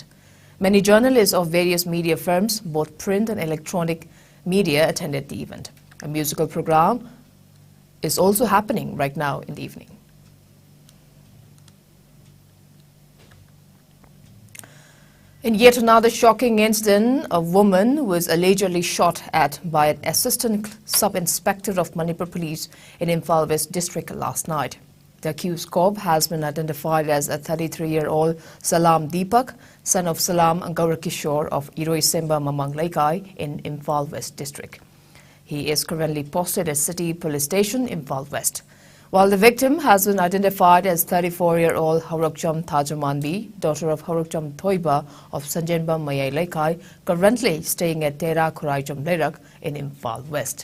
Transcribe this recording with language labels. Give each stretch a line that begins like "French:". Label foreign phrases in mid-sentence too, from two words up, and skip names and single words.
English: Many journalists of various media firms, both print and electronic media, attended the event. A musical program is also happening right now in the evening. In yet another shocking incident, a woman was allegedly shot at by an assistant sub-inspector of Manipur Police in Imphal West District last night. The accused corp has been identified as a 33-year-old Salam Deepak, son of Salam Gaurakishore of Iroi Semba Mamang Laikai in Imphal West District. He is currently posted at City Police Station, Imphal West. While the victim has been identified as 34-year-old Haurokcham Thajamanbi, daughter of Haurokcham Thoiba of Sanjenba Mayai Laikai, currently staying at Tera Khuraijam Lerak in Imphal West.